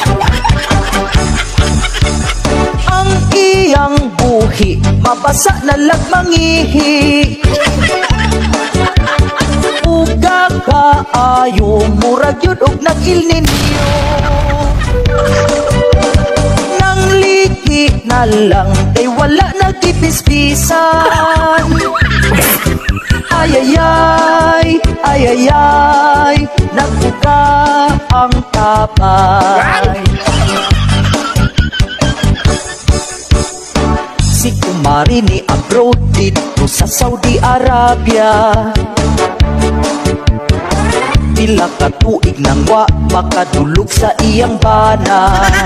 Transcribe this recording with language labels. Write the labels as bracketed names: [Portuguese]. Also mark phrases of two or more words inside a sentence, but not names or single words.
[Cebuano] Ang iyang buhi mabasa na lagmangihi. Uga kaayo murag yun og nag-ilninyo. Nang liki na lang kay wala nagtipispisan. Ayayay, ayayay, nagbuka ang tapay. Si kumari ni abroad [Filipino] dito sa [Cebuano] Saudi Arabia. Tila ka tuig nang wa makadulog sa iyang bana.